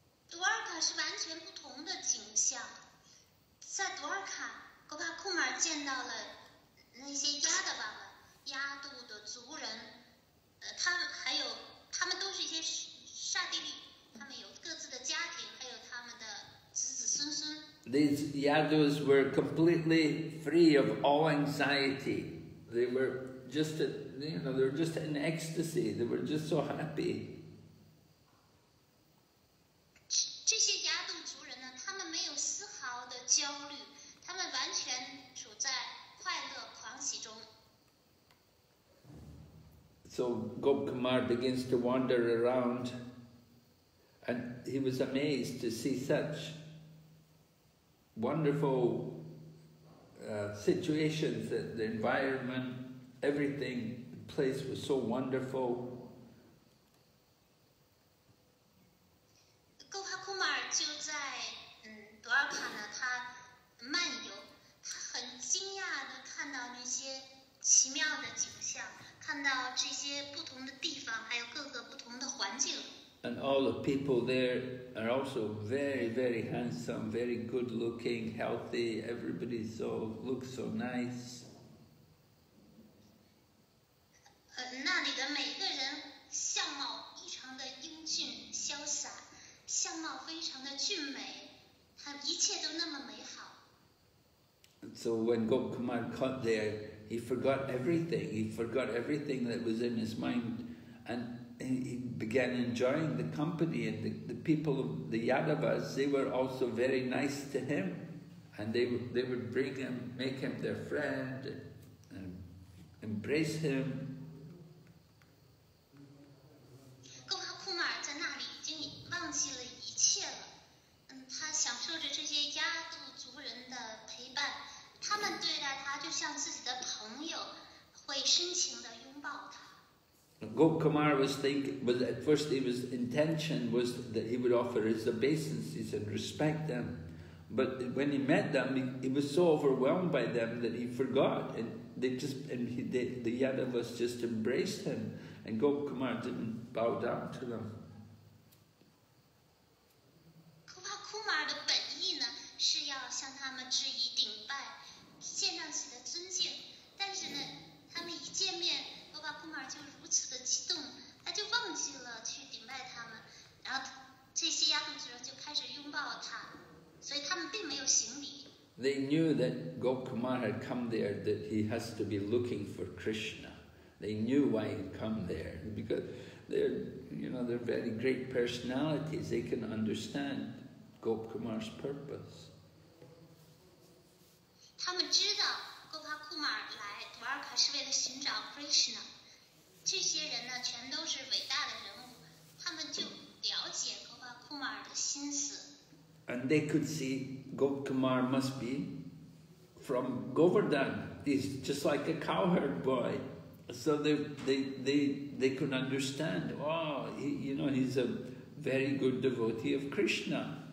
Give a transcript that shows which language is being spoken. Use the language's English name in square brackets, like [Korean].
[Chinese] Dwarka 是完全不同的景象，在 Dwarka Gopakumar 见到了那些 Yadava 亚度的族人，他们都是一些刹帝利，他们有各自的家庭，还有他们的子子孙孙。 [English] These Yadus were completely free of all anxiety. They were just, they were just in ecstasy. They were just so happy. [Chinese] 这些亚度族人呢，他们没有丝毫的焦虑，他们完全处在快乐狂喜中。 [English] So Gopkumar begins to wander around, and he was amazed to see such wonderful situations, that the environment, everything, the place was so wonderful. [Chinese] Gopkumar 就在多尔卡呢，他漫游，他很惊讶的看到那些奇妙的景象，看到这些不同的地方，还有各个不同的环境。 [English] And all the people there are also very, very handsome, very good looking, healthy. Everybody looks so nice. [Chinese] 那里的每个人相貌异常的英俊潇洒，相貌非常的俊美，一切都那么美好。 [English] So when Gopkumar got there, he forgot everything. He forgot everything that was in his mind, and he began enjoying the company, and the people of the Yadavas, they were also very nice to him, and they would bring him, make him their friend, and embrace him. [Chinese] Gopkumar 在那里已经忘记了一切了，他享受着这些亚度族人的陪伴，他们对待他就像自己的朋友，会深情的拥抱他。 [English] Gopkumar at first his intention was that he would offer his obeisances and respect them. But when he met them, he was so overwhelmed by them that he forgot. And the Yadavas just embraced him. And Gopkumar didn't bow down to them. [Chinese] Gopkumar 的本意呢，是要向他们致以顶拜，献上自己的尊敬。但是呢，他们一见面， Gopkumar 就如此的激动，他就忘记了去顶拜他们，然后这些亚度族人就开始拥抱他，所以他们并没有行礼。 [English] They knew that Gopkumar had come there, that he has to be looking for Krishna. They knew why he'd come there, because they're very great personalities. They can understand Gopkumar's purpose. [Chinese] 他们知道 Gopkumar 来多尔卡是为了寻找 Krishna。这些人呢，全都是伟大的人物，他们就了解 Gopkumar 的心思。 [English] And they could see Gopkumar must be from Govardhan. He's just like a cowherd boy. So they could understand, oh, he's a very good devotee of Krishna.